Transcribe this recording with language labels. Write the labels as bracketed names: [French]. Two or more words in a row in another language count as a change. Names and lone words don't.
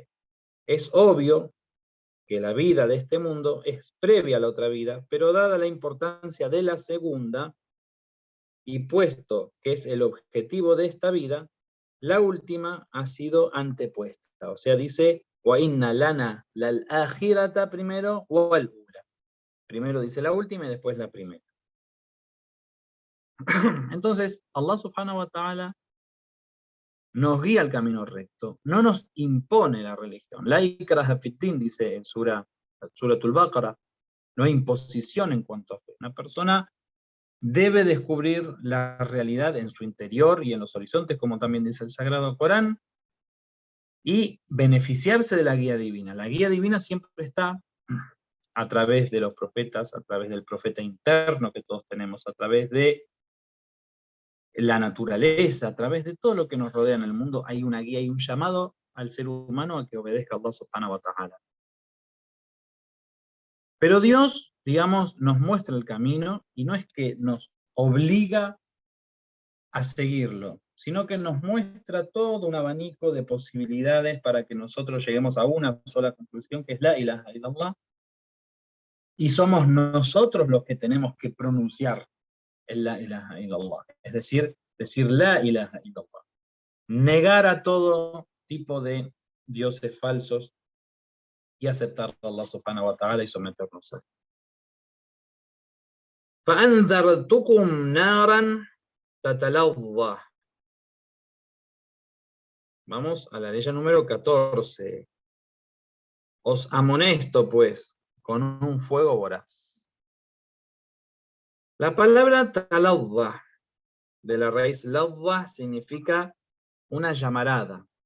[Spanish] Es obvio que la vida de este mundo es previa a la otra vida, pero dada la importancia de la segunda, y puesto que es el objetivo de esta vida, la última ha sido antepuesta. O sea, dice, [Arabic] وَإِنَّ لَنَا لَلْآخِرَةَ primero, وَالْأُولَى. [Spanish] Primero dice la última y después la primera. Entonces, [Arabic] الله سبحانه وتعالى [Spanish] nos guía al camino recto, no nos impone la religión. [Arabic] لا إكراه في الدين, [Spanish] dice en Suratul Baqara, no hay imposición en cuanto a fe. Una persona debe descubrir la realidad en su interior y en los horizontes, como también dice el Sagrado Corán, y beneficiarse de la guía divina. La guía divina siempre está a través de los profetas, a través del profeta interno que todos tenemos, a través de la naturaleza, a través de todo lo que nos rodea en el mundo, hay una guía y un llamado al ser humano a que obedezca a [Arabic] الله سبحانه وتعالى. [Spanish] Pero Dios, digamos, nos muestra el camino y no es que nos obliga a seguirlo, sino que nos muestra todo un abanico de posibilidades para que nosotros lleguemos a una sola conclusión, que es [Arabic] لا إله إلا الله, [Spanish] y somos nosotros los que tenemos que pronunciar el [Arabic] لا إله إلا الله, [Spanish] es decir [Arabic] لا إله إلا الله. [Spanish] Negar a todo tipo de dioses falsos y aceptar a [Arabic] الله سبحانه وتعالى [Spanish] y someternos a él. [Arabic] فَأَنذَرْتُكُمْ نَارًا تَتَلَظَّى. [Spanish] Vamos a la ley número 14. Os amonesto, pues, con un fuego voraz. La palabra talawwa, de la raíz lawwa, significa una llamarada.